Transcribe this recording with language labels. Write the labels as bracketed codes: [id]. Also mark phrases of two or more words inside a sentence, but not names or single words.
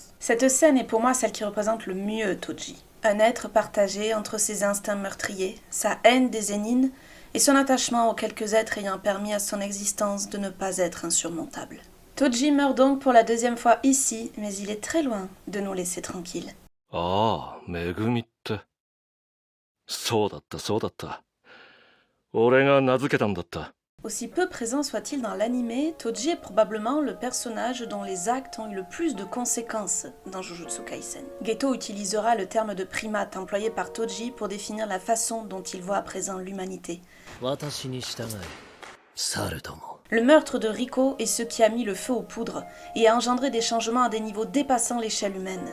[fr] Cette scène est pour moi celle qui représente le mieux Toji. Un être partagé entre ses instincts meurtriers, sa haine des Zenin et son attachement aux quelques êtres ayant permis à son existence de ne pas être insurmontable. Toji meurt donc pour la deuxième fois ici, mais il est très loin de nous laisser tranquilles. [ja] Ah, Megumiってそうだったそうだった俺が名付けたんだった [fr] Aussi peu présent soit-il dans l'anime, Toji est probablement le personnage dont les actes ont eu le plus de conséquences dans Jujutsu Kaisen. Geto utilisera le terme de primate employé par Toji pour définir la façon dont il voit à présent l'humanité. Le meurtre de Riko est ce qui a mis le feu aux poudres et a engendré des changements à des niveaux dépassant l'échelle humaine.